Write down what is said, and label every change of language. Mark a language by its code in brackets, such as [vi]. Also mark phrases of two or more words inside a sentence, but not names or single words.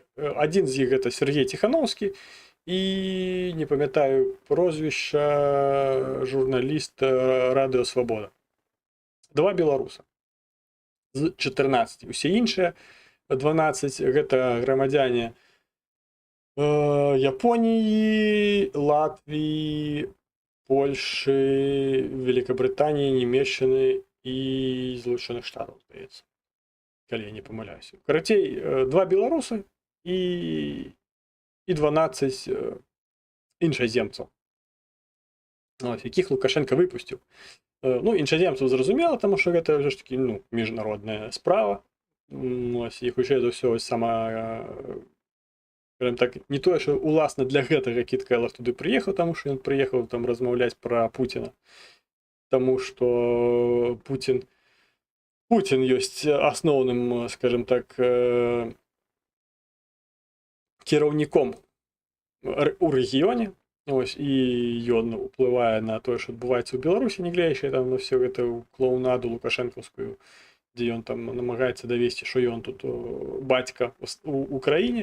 [be] Адзін з іх гэта Сергей Ціхановскі і, не памятаю прозвішча, журналіст Радыё Свабода. 2 беларуса з 14. Усе іншыя 12 гэта грамадзяне Японіі, Латвіі, Польши, [uk] Великобританії, Німеччини і Злучених Штатів, здається. [be] Калі я [uk] не помиляюся. Карацей, 2 білоруси і 12 іншаземців. Ось, яких Лукашенко випустив. Ну, іншаземців зрозуміло, тому що це вже ж таки, ну, міжнародна справа. Ось, і хоча за все ось сама, [be] скажем так, не тое, що уласна для гэтага [uk] Кіт Келлог туди приїхав, тому що він приїхав там розмовляти про Путіна. [be] Тому що Путін ёсць асноўным, скажем так, кіраўніком у рэгіёне. Ось, і ён уплывае на тое, што адбываецца ў Беларусі, нягледзячы там на всю гэту клоунаду лукашэнкаўскую, дзе ён там намагаецца давесці, што ён тут бацька у краіне.